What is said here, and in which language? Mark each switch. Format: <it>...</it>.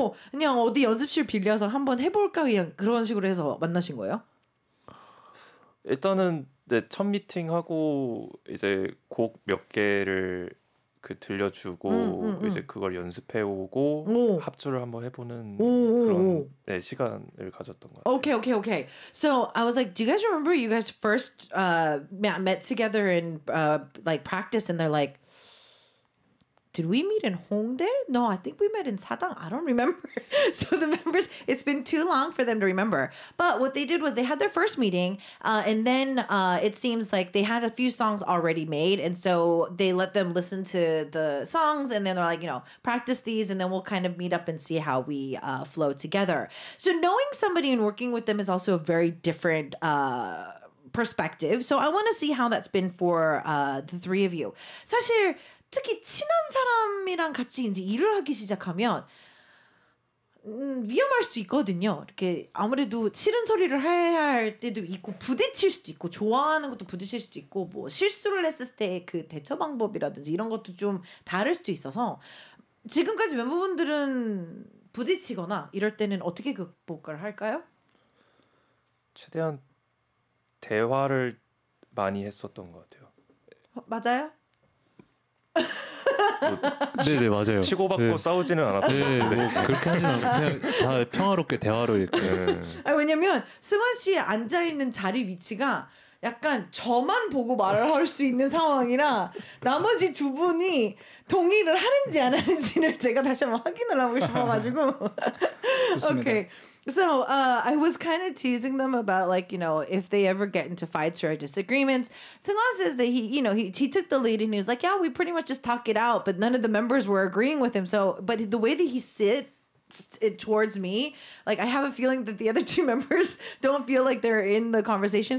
<ko>그냥 어디 연습실 빌려서 한번 해볼까 그냥 그런 식으로 해서 만나신 거예요? 일단은 첫 미팅 하고 이제 곡 몇 개를 들려주고 이제 그걸 연습해 오고 합주를 한번 해보는 그런 시간을 가졌던 것 같아요.</ko> <en>Okay. So I was like, do you guys remember you guys first met together and like practiced and they're like, did we meet in Hongdae? No, I think we met in Sadang. I don't remember. So the members, it's been too long for them to remember. But what they did was they had their first meeting and then it seems like they had a few songs already made. And so they let them listen to the songs and then they're like, practice these and then we'll kind of meet up and see how we flow together. So knowing somebody and working with them is also a very different perspective. So I want to see how that's been for the three of you.</en> <ko>사실 특히 친한 사람이랑 같이 이제 일을 하기 시작하면 위험할 수도 있거든요. 이렇게 아무래도 싫은 소리를 해야 할 때도 있고 부딪힐 수도 있고 좋아하는 것도 부딪힐 수도 있고 뭐 실수를 했을 때 그 대처 방법이라든지 이런 것도 좀 다를 수도 있어서 지금까지 멤버분들은 부딪히거나 이럴 때는 어떻게 극복을 할까요? 최대한 대화를 많이 했었던 것 같아요. 맞아요? 네네 맞아요. 치고받고 네. 싸우지는 않았던 것 같은데. 그렇게 하진 않고 그냥 다 평화롭게 대화로 이렇게. 왜냐면 승환 씨 앉아 있는 자리 위치가 약간 저만 보고 말을 할 수 있는 상황이라 나머지 두 분이 동의를 하는지 안 하는지를 제가 다시 한번 확인을 하고 싶어가지고.</ko> <en>Okay. So I was kind of teasing them about like, if they ever get into fights or disagreements. Seungwon says that he took the lead and he was like, yeah, we pretty much just talk it out, but none of the members were agreeing with him. So, but the way that he sits towards me, like I have a feeling that the other two members don't feel like they're in the conversation.</en>